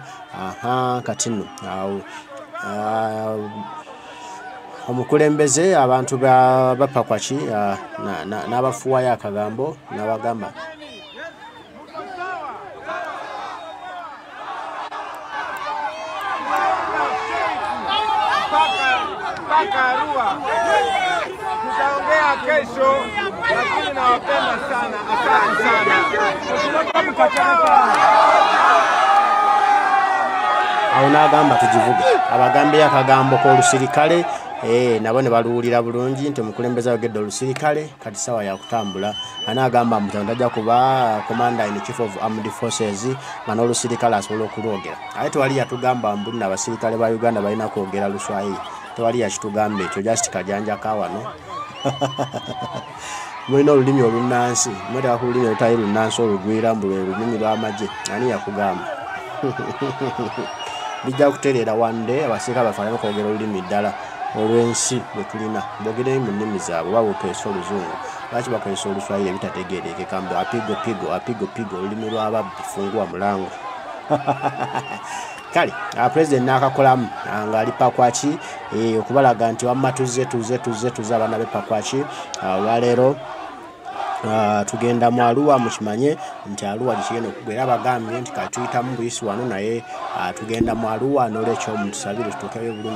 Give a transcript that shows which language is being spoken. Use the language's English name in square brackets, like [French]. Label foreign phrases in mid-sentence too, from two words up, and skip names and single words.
[Ganda] Kati nno awo omukulembeze abantu ba Pakwach n'abafuwayo akagambo n'abagamba Arua. [Swahili] Tutaongea kesho, lakini nawapenda sana. Asante sana. [Ganda] Awo n'agamba tugivuge. Abagambe akagambo k'olusirikale nabo ne baluwulira bulungi nti omukulembeze ayogedde olusirikale kati sawa ya kutambula. Anagamba mutanda ajja kuba [English] commander in chief of armed forces [Ganda] nga n'olusirikale asobola okulwogera. Ate tewali yatugamba mbuli n'abasirikale ba Uganda balina kwogera Luswayiri. Tewali yakitugambe ekyo just kajanja kawano. Mulina olulimi olunnansi, mwetaka ku lulimi olutali lunnansi olugwira mbu lwe lulimi lw'amagye. Ani yakugamba? Bijja kutereera [English] one day [Ganda] abasirikale bafaanana kwogera olulimi ddala olw'ensi bwe tulina. Boogere mu nnimi zaabwe oba bukeesa Oluzungu. Lwaki bakozesa Oluswayiri ebitategeerekeka mbu apigo olulimi lw'ababbi [Swahili] fungua mulango. [Ganda] Kale president n'akakolamu ng'ali Pakwach okubalaga nti wamma tuze abaana b'e Pakwach olwaleero tugenda mu Arua mukimanye nti Arua gikigenda okugwera abagambye nti kati tuyitamu buyisi wano naye tugenda mu Arua n'olwekyo mutusabire tutuukeyo bulungi